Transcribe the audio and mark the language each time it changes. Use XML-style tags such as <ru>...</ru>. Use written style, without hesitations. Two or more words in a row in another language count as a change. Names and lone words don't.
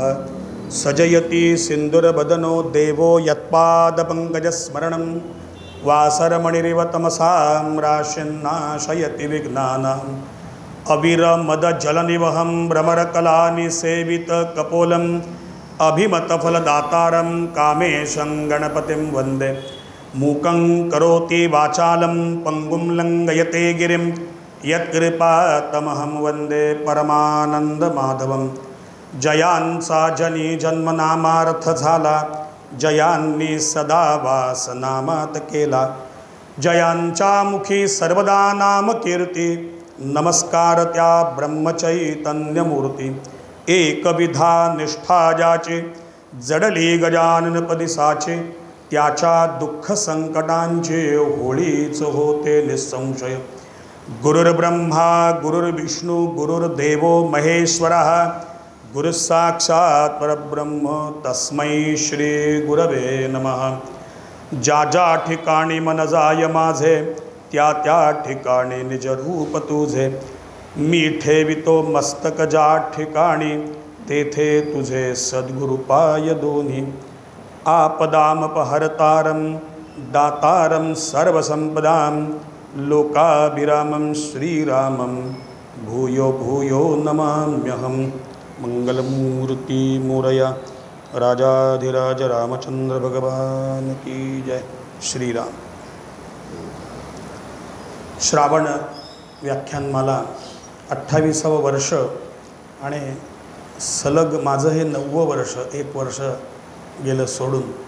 <sa>सजयति सिन्दूरवदनो देवो यत्पादपङ्कजस्मरणं वासरमणिरिव तमसां राशिन्नाशयति विघ्नानाम् अविरमदजलनिवहं भ्रमरकलानिसेवितकपोलम् अभिमतफलदातारं कामेशं गणपतिं वन्दे। मूकं करोति वाचालं पङ्गुं लङ्घयते गिरिं यत्कृपातमहं वन्दे परमानन्दमाधवं।</sa> <mr>जयांसा जनी जन्मनामार्थ झाला, जयांनी सदा वासनामात केला। जयांच्या मुखी सर्वदा नाम कीर्ती, नमस्कार त्या ब्रह्मचैतन्यमूर्ती। एकविधा निष्ठा ज्याची, जडली गजाननपदी साचे। त्याच्या दुःख संकटांचे होळीच होते निसंशय।</mr> <sa>गुरुर्ब्रह्मा गुरुर्विष्णू गुरुर्देवो महेश्वरः, गुरुसाक्षात् परब्रह्म तस्मै श्री गुरवे नमः।</sa> <mr>ज्या ज्या ठिकाणी मन जाय माझे, त्या त्या ठिकाणी निज रूप तुझे। मी ठेवितो मस्तक ज्या ठिकाणी, तेथे तुझे सद्गुरुपाय दोन्ही।</mr> <sa>आपदामपहर्तारं दातारं सर्वसंपदां, लोकाभिरामं श्रीरामं भूयो भूयो नमाम्यहं।</sa> <mr>मंगलमूर्ति मोरया, राजाधिराज रामचंद्र भगवान</mr> <hi>की जय।</hi> <mr>श्रीराम। श्रावण व्याख्यानमाला 28वं वर्ष आणि सलग माझं हे 9वं वर्ष, 1 वर्ष गेलं सोडून।</mr>